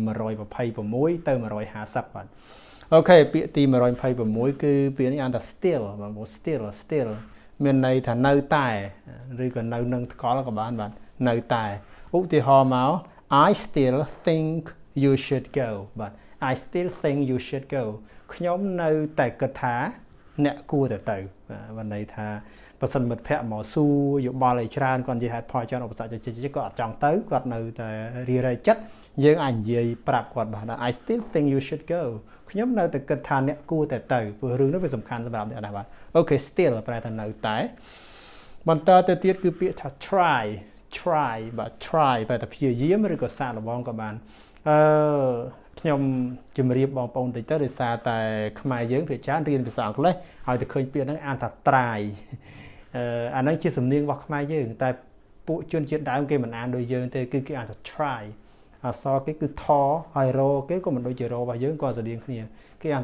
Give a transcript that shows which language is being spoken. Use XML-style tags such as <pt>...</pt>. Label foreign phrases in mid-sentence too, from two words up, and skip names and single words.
<km>126 ទៅ150បាទអូខេពាក្យទី126គឺពាក្យនេះអានថា still បងប្អូន still មានន័យថានៅតែឬក៏នៅនឹងថ្កល់ក៏បានបាទនៅ តែឧទាហរណ៍មក</km> <en>I still think you should go</en> <km>បាទ</km> <en>I still think you should go</en> <km>ខ្ញុំនៅតែគិតថាអ្នកគួរទៅបាទន័យថាបើសិនមិត្តភ័ក្តិមកសួរយោបល់ឲ្យច្រើនគាត់និយាយហេតុផលច្រើនឧបសគ្គជិះគាត់អត់ចង់ទៅគាត់នៅតែរារែកចិត្តយើងអាចនិយាយប្រាប់គាត់បាទ</km> <en>I still think you should go</en> <km>ខ្ញុំនៅតែគិតថាអ្នកគួរតែទៅព្រោះរឿងនេះវាសំខាន់សម្រាប់អ្នកណាបាទអូខេ still ប្រែថានៅតែបន្តទៅទៀតគឺពាក្យថា try បាទ try ប្រែថាព្យាយាមឬក៏សាកល្បងក៏បានខ្ញុំជម្រាបបងប្អូនតិចទៅដោយសារតែខ្មែរយើងភាគច្រើនរៀនភាសាអង់គ្លេសហើយតែឃើញពាក្យហ្នឹងអានថា try អាហ្នឹងជាសំនៀងរបស់ខ្មែរយើងតែពួកជនជាតិដើមគេមិនអានដូចយើងទេគឺគេអានថា try អក្សរគេគឺថហើយរគេក៏មិនដូចជាររបស់យើងក៏ស្រដៀងគ្នាគេអានថា</km>